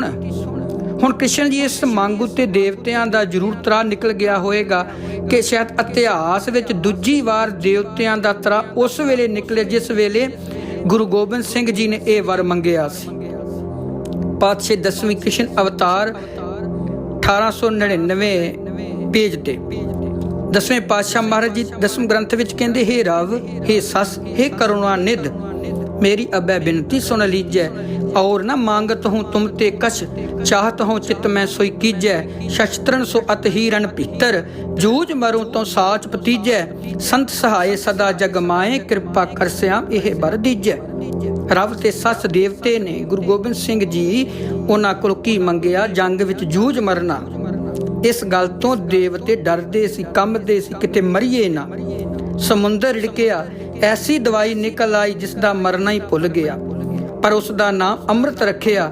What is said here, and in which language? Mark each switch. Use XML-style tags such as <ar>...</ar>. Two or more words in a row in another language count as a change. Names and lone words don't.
<pa>ਹੁਣ ਕ੍ਰਿਸ਼ਨ ਜੀ ਇਸ ਮੰਗ ਉੱਤੇ ਦੇਵਤਿਆਂ ਦਾ ਜ਼ਰੂਰ ਤਰਾ ਨਿਕਲ ਗਿਆ ਹੋਏਗਾ ਕਿ ਸ਼ਾਇਦ ਇਤਿਹਾਸ ਵਿੱਚ ਦੂਜੀ ਵਾਰ ਦੇਵਤਿਆਂ ਦਾ ਤਰਾ ਉਸ ਵੇਲੇ ਨਿਕਲੇ ਜਿਸ ਵੇਲੇ ਗੁਰੂ ਗੋਬਿੰਦ ਸਿੰਘ ਜੀ ਨੇ ਇਹ ਵਰ ਮੰਗਿਆ ਸੀ। ਪਾਤਸ਼ਾਹ 10ਵੀਂ ਕ੍ਰਿਸ਼ਨ ਅਵਤਾਰ 1899 ਪੇਜ ਤੇ 10ਵੇਂ ਪਾਤਸ਼ਾਹ ਮਹਾਰਾਜ ਜੀ 10ਵੇਂ ਗ੍ਰੰਥ ਵਿੱਚ ਕਹਿੰਦੇ,</pa> <bra>ਹੇ ਰਵ, ਹੇ ਸਸ, ਹੇ ਕਰੁਣਾ ਨਿਧ, मेरी अबै बिनती सुन लीजै। और न मांगत हूँ तुम ते कछ, चाहत हूँ चित मैं सोई कीजै। शस्त्रन सो अत ही रण भीतर, जूझ मरूं तो साच भतीजै। संत सहाय सदा जग माए, कृपा कर श्याम ਇਹ ਬਰ ਦੀਜੈ।</bra> <pa>ਰੱਬ ਤੇ ਸੱਸ ਦੇਵਤੇ ਨੇ ਗੁਰੂ ਗੋਬਿੰਦ ਸਿੰਘ ਜੀ ਉਹਨਾਂ ਕੋਲ ਕੀ ਮੰਗਿਆ? ਜੰਗ ਵਿੱਚ ਜੂਝ ਮਰਨਾ। ਇਸ ਗੱਲ ਤੋਂ ਦੇਵਤੇ ਡਰਦੇ ਸੀ, ਕੰਬਦੇ ਸੀ, ਕਿਤੇ ਮਰੀਏ ਨਾ। ਸਮੁੰਦਰ ਰਿੜਕਿਆ, ਐਸੀ ਦਵਾਈ ਨਿਕਲ ਆਈ ਜਿਸ ਦਾ ਮਰਨਾ ਹੀ ਭੁੱਲ ਗਿਆ, ਪਰ ਉਸ ਦਾ ਨਾਮ ਅੰਮ੍ਰਿਤ ਰੱਖਿਆ।</pa>